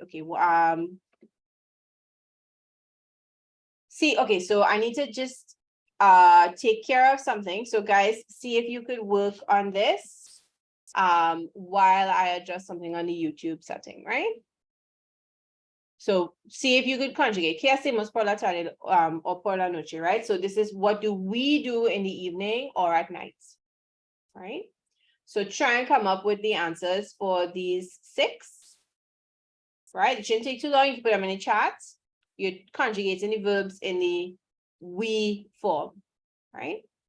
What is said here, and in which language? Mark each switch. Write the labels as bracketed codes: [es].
[en] Okay, see, okay, so I need to just take care of something. So guys, see if you could work on this while I adjust something on the YouTube setting, right? So see if you could conjugate. [es] ¿Qué hacemos por la tarde or por la noche, right? [en] So this is what do we do in the evening or at night, right? So try and come up with the answers for these 6, right? It shouldn't take too long. You can put them in the chat. You're conjugating the verbs in the we form, right?